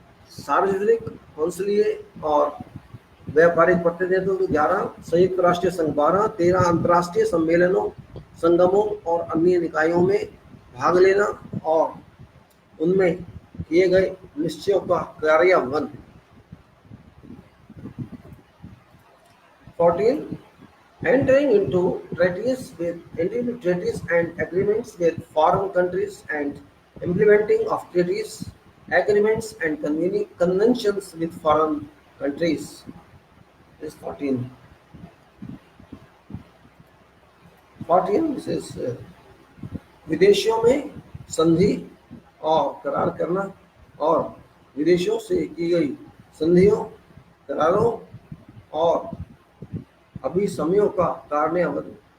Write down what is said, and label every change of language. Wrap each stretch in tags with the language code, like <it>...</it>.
<hi>सार्वजनिक, कौंसलीय और व्यापारिक प्रतिनिधित्व 11, संयुक्त राष्ट्र संघ 12, 13 अंतर्राष्ट्रीय सम्मेलनों, संगमों और अन्य निकायों में भाग लेना और उनमें किए गए निश्चयों का कार्यान्वयन.</hi> <en>14, entering into treaties and agreements with foreign countries and implementing of treaties, agreements and conventions with foreign countries. This is 14.</en> <hi>14,</hi> <en>this is</en> <hi>विदेशों में संधि और करार करना और विदेशों से की गई संधियों, करारों और अभिसमयों का कार्यान्वयन.</hi>